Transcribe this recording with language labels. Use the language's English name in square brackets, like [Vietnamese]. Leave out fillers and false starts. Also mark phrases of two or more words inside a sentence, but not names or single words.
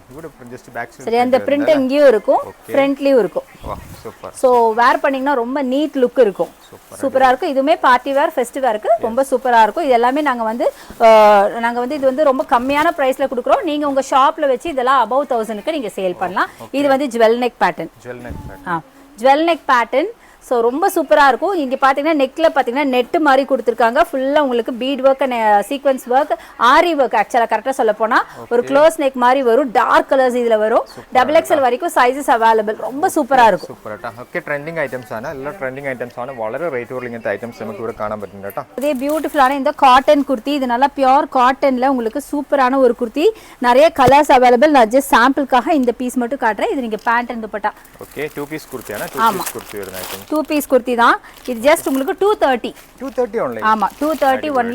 [Tamil] சரி அந்த பிரிண்ட் இங்கேயும் இருக்கும் ஃப்ரண்ட்லயும் இருக்கும் [English] so wear [Tamil] பண்ணீங்கன்னா ரொம்ப [English] neat look [Tamil] இருக்கும் சூப்பரா இருக்கும் இதுமே [English] party wear festive wear [Tamil] ரொம்ப சூப்பரா இருக்கும் இது எல்லாமே நாங்க வந்து இது வந்து ரொம்ப கம்மியான பிரைஸ்ல கொடுக்குறோம் நீங்க உங்க ஷாப்ல வச்சு இதெல்லாம் above 1000க்கு நீங்க சேல் பண்ணலாம் இது வந்து [English] jewel neck pattern jewel neck pattern so [Tamil] ரொம்ப சூப்பராக இருக்கும். இங்கே பார்த்தீங்கன்னா நெக்கில் பார்த்தீங்கன்னா நெட்டு மாதிரி கொடுத்துருக்காங்க. ஃபுல்லாக உங்களுக்கு [English] bead work and sequins work, aari work. [Tamil] ஆக்சுவலாக கரெக்டாக சொல்ல போனால் ஒரு [English] close neck [Tamil] மாதிரி வரும். [English] dark colours [Tamil] இதில் வரும். XXL வரைக்கும் [English] sizes available. [Tamil] ரொம்ப சூப்பராக இருக்கும். [Malayalam] ஓகே, [English] trending items [Malayalam] ആണ്. எல்லாம் [English] trending items [Malayalam] ആണ്. വളരെ റേറ്റ് കുറഞ്ഞ ஐட்டம்ஸ் நமக்கு ഇവിടെ കാണാൻ പറ്റും കേട്ടോ. [Tamil] இதே பியூட்டிஃபுல்லான இந்த காட்டன் குர்த்தி, இது நல்லா [English] pure cotton [Tamil] உங்களுக்கு சூப்பரான ஒரு குர்த்தி. நிறைய [English] colours available. [Tamil] நான் ஜஸ்ட் சாம்பிளுக்காக இந்த பீஸ் மட்டும் காட்டுறேன். இது நீங்க [English] pant and [Tamil] துப்பட்டா. ஓகே, 2 பீஸ் குர்த்தியான 2 பீஸ் குர்த்தி வருது ஐட்டம். 2 பீஸ் குர்த்தி தான் இது. ஜஸ்ட் உங்களுக்கு 230 only. ஆமா, 230 only.